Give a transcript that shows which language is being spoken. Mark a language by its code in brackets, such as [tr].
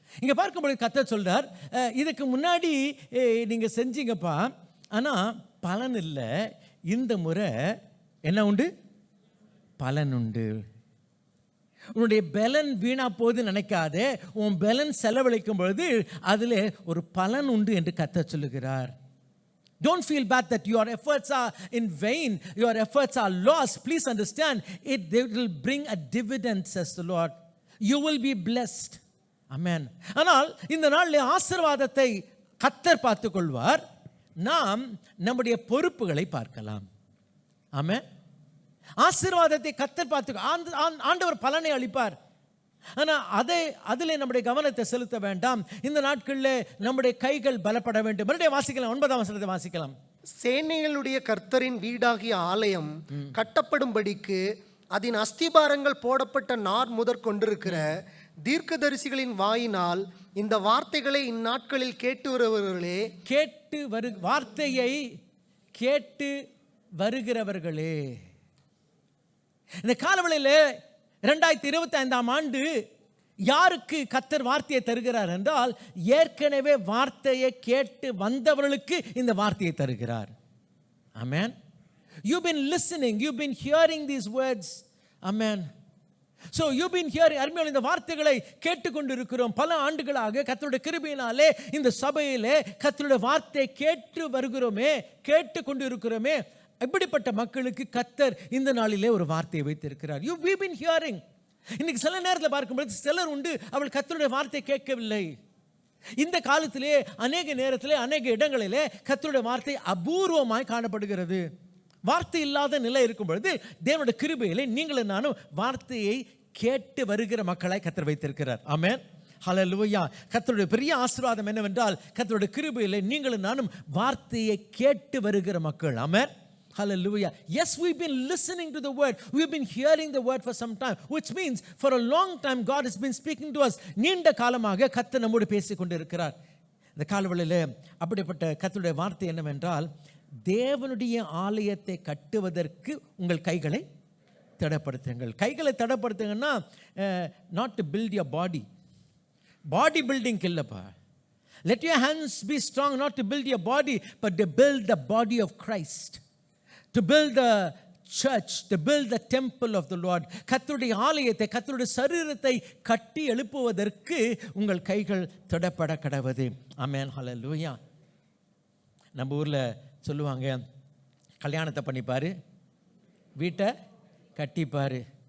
[ta] இங்கே பார்க்கும்பொழுது கர்த்தர் சொல்றார், இதுக்கு முன்னாடி நீங்கள் செஞ்சீங்கப்பா, ஆனால் பலன் இல்லை, இந்த முறை என்ன உண்டு? பலன் உண்டு. உன்னுடைய பலன் வீணா போது நினைக்காதே, உன் பலன் செலவழிக்கும் பொழுது அதில் ஒரு பலன் உண்டு என்று கர்த்தர் சொல்லுகிறார். [en] Don't feel bad that your efforts are in vain, your efforts are lost. Please understand, they will bring a dividend, says the Lord. You will be blessed. Amen. [ta] ஆனால் இந்த நாளில் ஆசீர்வாதத்தை கர்த்தர் பார்த்துக் கொள்வார், நாம் நம்முடைய பொறுப்புகளை பார்க்கலாம். ஆமென். ஆசீர்வாதத்தை கர்த்தர் பார்த்து ஆண்டவர் பலனை அளிப்பார். ஆனால் அதில் நம்முடைய கவனத்தை செலுத்த வேண்டாம். இந்த நாட்களில் நம்முடைய கைகள் பலப்பட வேண்டும். மறுபடியும் வாசிக்கலாம், 9ஆம் வசனத்தை வாசிக்கலாம். சேனைகளுடைய கர்த்தரின் வீடாகிய ஆலயம் கட்டப்படும்படிக்கு அதன் அஸ்திபாரங்கள் போடப்பட்ட நார் முதற் கொண்டிருக்கிற தீர்க்கதரிசிகளின் வாயினால் இந்த வார்த்தைகளை இந்நாட்களில் கேட்டு வருகிறவர்களே, வார்த்தையை கேட்டு வருகிறவர்களே. இந்த காலவெளியில் 2025ஆம் ஆண்டு யாருக்கு கர்த்தர் வார்த்தையை தருகிறார் என்றால், ஏற்கனவே வார்த்தையை கேட்டு வந்தவர்களுக்கு இந்த வார்த்தையை தருகிறார். [en] Amen. You've been listening, you've been hearing these words. Amen. So you've been hearing, [ta] அருமையான இந்த வார்த்தைகளை கேட்டுக்கொண்டிருக்கிறோம். பல ஆண்டுகளாக கர்த்தருடைய கிருபையினாலே இந்த சபையிலே கர்த்தருடைய வார்த்தை கேட்டு கொண்டிருக்கிறோமே. இப்படிப்பட்ட மக்களுக்கு கர்த்தர் இந்த நாளிலே ஒரு வார்த்தையை வைத்திருக்கிறார். [en] We've been hearing. [ta] இன்னைக்கு சில நேரத்தில் பார்க்கும்போது சிலர் உண்டு, அவள் கர்த்தருடைய வார்த்தை கேட்கவில்லை. இந்த காலத்திலே அநேக நேரத்திலே அநேக இடங்களிலே கர்த்தருடைய வார்த்தை அபூர்வமாய் காணப்படுகிறது. வார்த்தை இல்லாத நிலை இருக்கும் பொழுது தேவனுடைய கிருபையிலே நீங்களும் நானும் வார்த்தையை கேட்டு வருகிற மக்களாய் கர்த்தர் வைத்திருக்கிறார். ஆமென், ஹல்லேலூயா. கர்த்தருடைய பெரிய ஆசீர்வாதம் என்னவென்றால் கர்த்தருடைய கிருபையிலே நீங்களும் நானும் வார்த்தையை கேட்டு வருகிற மக்கள். ஆமென், [en] hallelujah. Yes, we've been listening to the word. We've been hearing the word for some time, which means for a long time God has been speaking to us. [ta] நீண்ட காலமாக கர்த்தர் நம்மோடு பேசிக் கொண்டிருக்கிறார். இந்த காலவெளியிலே அப்படிப்பட்ட கர்த்தருடைய வார்த்தை என்னவென்றால், தேவனுடைய ஆலயத்தை கட்டுவதற்கு உங்கள் கைகளை தடப்படுத்துங்கள். கைகளை தடப்படுத்துங்கன்னா [en] not to build your body building [ta] இல்லைப்பா. [en] Let your hands be strong, not to build your body, but to build the body of Christ. To build the church, to build the temple of the Lord. [ta] கர்த்தருடைய ஆலயத்தை, கர்த்தருடைய சரீரத்தை கட்டி எழுப்புவதற்கு உங்கள் கைகள் தொடப்பட கடவது. ஆமென், ஹல்லேலூயா. நம்ம ஊரில் சொல்லுவாங்க, கல்யாணத்தை பண்ணிப்பார், வீட்டை கட்டிப்பார்.